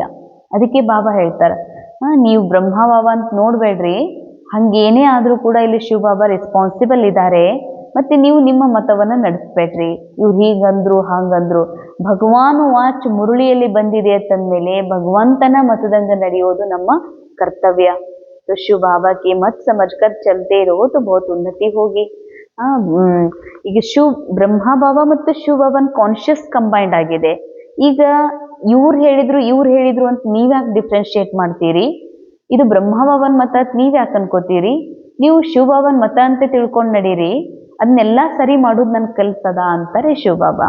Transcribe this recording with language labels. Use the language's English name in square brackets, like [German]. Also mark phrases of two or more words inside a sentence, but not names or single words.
[Kannada] ಅದಕ್ಕೆ ಬಾಬಾ ಹೇಳ್ತಾರೆ ನೀವು ಬ್ರಹ್ಮ ಬಾಬಾ ಅಂತ ನೋಡ್ಬೇಡ್ರಿ, ಹಂಗೇನೇ ಆದರೂ ಕೂಡ ಇಲ್ಲಿ ಶಿವ ಬಾಬಾ ರೆಸ್ಪಾನ್ಸಿಬಲ್ ಇದ್ದಾರೆ, ಮತ್ತೆ ನೀವು ನಿಮ್ಮ ಮತವನ್ನ ನಡೆಸ್ಬೇಡ್ರಿ. ಇವ್ರು ಹೀಗಂದ್ರು ಹಾಗಂದ್ರು, ಭಗವಾನ್ ವಾಚ್ ಮುರುಳಿಯಲ್ಲಿ ಬಂದಿದೆ ಅಂತಂದ್ಮೇಲೆ ಭಗವಂತನ ಮತದಂಗ ನಡೆಯೋದು ನಮ್ಮ ಕರ್ತವ್ಯ. [Hindi] तो शिव बाबा के मत समझकर चलते रहो तो बहुत उन्नति होगी. [Kannada] ಈಗ ಬ್ರಹ್ಮ ಬಾಬಾ ಮತ್ತು ಶಿವ ಬಾಬಾನ [English] conscious combined [Kannada] ಆಗಿದೆ. ಈಗ ಇವ್ರು ಹೇಳಿದ್ರು ಅಂತ ನೀವ್ಯಾಕೆ ಡಿಫ್ರೆನ್ಶಿಯೇಟ್ ಮಾಡ್ತೀರಿ? ಇದು ಬ್ರಹ್ಮ ಬಾಬಾನ ಮತ ಅಂತ ನೀವ್ಯಾಕೆ ಅನ್ಕೋತೀರಿ? ನೀವು ಶಿವ ಬಾಬಾನ ಮತ ಅಂತ ತಿಳ್ಕೊಂಡು ನಡೀರಿ, ಅದನ್ನೆಲ್ಲ ಸರಿ ಮಾಡೋದು ನನ್ ಕಲ್ಸದ ಅಂತಾರೆ ಶಿವ ಬಾಬಾ.